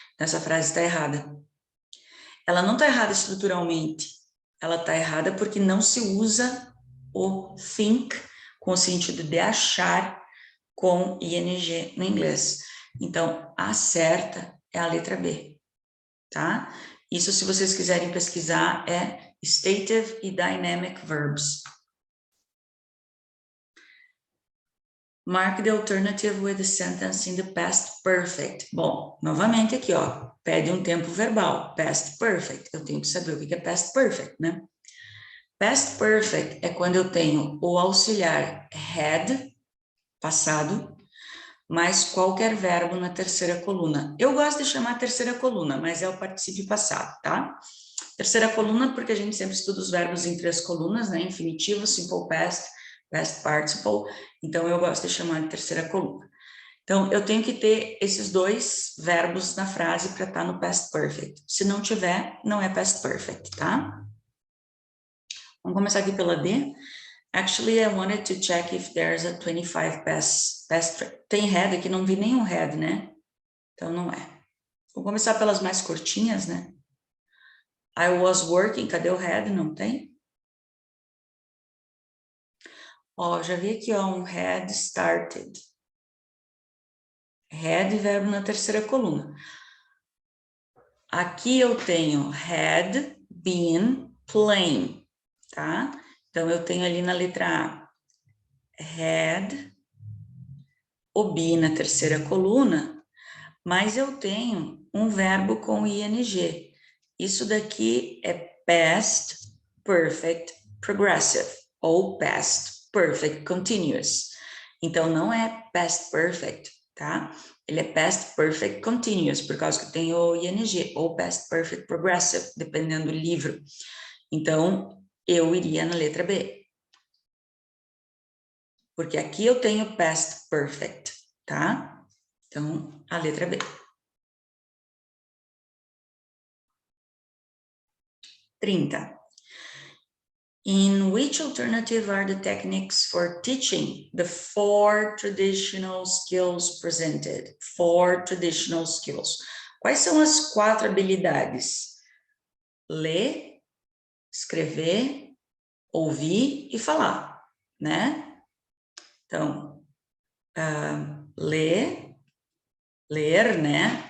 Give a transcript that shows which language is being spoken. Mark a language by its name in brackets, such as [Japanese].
[Portuguese] Essa frase está errada. Ela não está errada estruturalmente, ela está errada porque não se usa o think com o sentido de achar com ing no inglês. Então, a certa é a letra B, tá? Isso, se vocês quiserem pesquisar, é stative e dynamic verbs. [English] Mark the alternative with the sentence in the past perfect. [Portuguese] Bom, novamente aqui, ó, pede um tempo verbal, past perfect. Eu tenho que saber o que é past perfect, né? Past perfect é quando eu tenho o auxiliar had, passado, mais qualquer verbo na terceira coluna. Eu gosto de chamar terceira coluna, mas é o particípio passado, tá? Terceira coluna, porque a gente sempre estuda os verbos em 3 colunas, né? Infinitivo, simple past, past participle. Então, eu gosto de chamar de terceira coluna. Então, eu tenho que ter esses 2 verbos na frase para estar no past perfect. Se não tiver, não é past perfect, tá? Vamos começar aqui pela D. [English] Actually, I wanted to check if there's a 25 past. [Portuguese] Tem had aqui, não vi nenhum had, né? Então, não é. Vou começar pelas mais curtinhas, né? [English] I was working, [Portuguese] cadê o had? Não tem? Ó, já vi aqui, ó, um had started. Had, verbo na terceira coluna. Aqui eu tenho had been playing, tá? Então, eu tenho ali na letra A, had, o be na terceira coluna, mas eu tenho um verbo com ing. Isso daqui é past perfect progressive, ou past perfect continuous. Então, não é past perfect, tá? Ele é past perfect continuous, por causa que tem o ing, ou past perfect progressive, dependendo do livro. Então, eu iria na letra B. Porque aqui eu tenho past perfect, tá? Então, a letra B. 30. [English] In which alternative are the techniques for teaching the 4 traditional skills presented? 4 traditional skills. [Portuguese] Quais são as 4 habilidades? Ler, escrever, ouvir e falar, né? Então, ler, né?